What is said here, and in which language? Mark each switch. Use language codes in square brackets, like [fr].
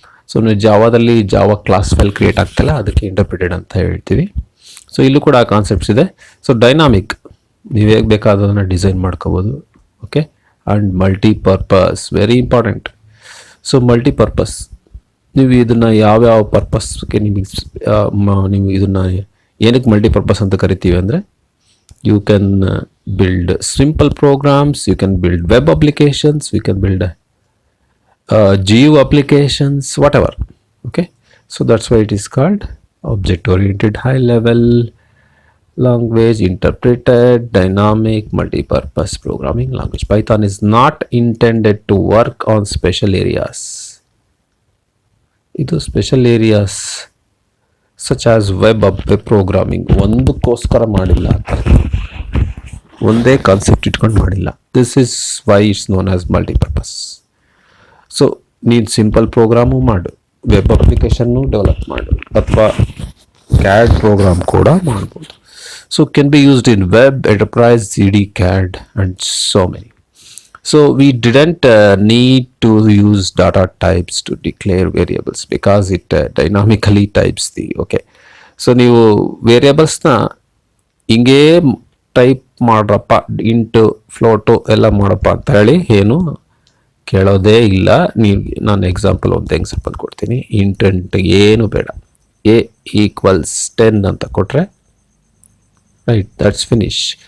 [kn] So ನೀವು ಜಾವಾದಲ್ಲಿ Java class file create ಆಗ್ತಿಲ್ಲ, ಅದಕ್ಕೆ ಇಂಟರ್ಪ್ರಿಟೆಡ್ ಅಂತ ಹೇಳ್ತೀವಿ. ಸೊ ಇಲ್ಲೂ ಕೂಡ ಆ ಕಾನ್ಸೆಪ್ಟ್ಸ್ ಇದೆ. ಸೊ ಡೈನಾಮಿಕ್, ನೀವು ಹೇಗೆ ಬೇಕಾದದನ್ನು ಡಿಸೈನ್ ಮಾಡ್ಕೋಬೋದು. [en] Okay, and multipurpose, very important. [kn] So multipurpose, ನೀವು ಇದನ್ನು ಯಾವ್ಯಾವ ಪರ್ಪಸ್ಗೆ ನೀವು ಇದನ್ನು ಏನಕ್ಕೆ ಮಲ್ಟಿಪರ್ಪಸ್ ಅಂತ ಕರಿತೀವಿ ಅಂದರೆ, [en] you can build simple programs, you can build web applications, you can build geo applications, whatever. Okay, so that's why it is called object oriented high level language, interpreted dynamic multi-purpose programming language. Python is not intended to work on special areas. [kn] ಇದು special areas [en] such as web programming [kn] ಒಂದಕ್ಕೋಸ್ಕರ ಮಾಡಿಲ್ಲ ಅಂತ, ಒಂದೇ concept ಇಟ್ಕೊಂಡು ಮಾಡಿಲ್ಲ. [en] This is why it's known as multipurpose. [kn] So ನೀನು simple programme ಮಾಡು, web application develop ಮಾಡು, ಅಥವಾ CAD ಪ್ರೋಗ್ರಾಮ್ ಕೂಡ ಮಾಡ್ಬೋದು. [en] So can be used in web, enterprise, CD, CAD and so many. So we didn't need to use data types to declare variables because it dynamically types the, okay. [kn] So ನೀವು ವೇರಿಯಬಲ್ಸ್ನ ಹಿಂಗೇ type ಮಾಡ್ರಪ್ಪ, into ಫ್ಲೋಟು ಎಲ್ಲ ಮಾಡಪ್ಪ ಅಂತ ಹೇಳಿ ಏನು ಕೇಳೋದೇ ಇಲ್ಲ. ನಾನು ಒಂದು ಎಕ್ಸಾಂಪಲ್ ಕೊಡ್ತೀನಿ. ಇಂಟೆಂಟ್ ಏನು ಬೇಡ, a = 10 ಅಂತ ಕೊಟ್ಟರೆ ರೈಟ್, [en] That's finish.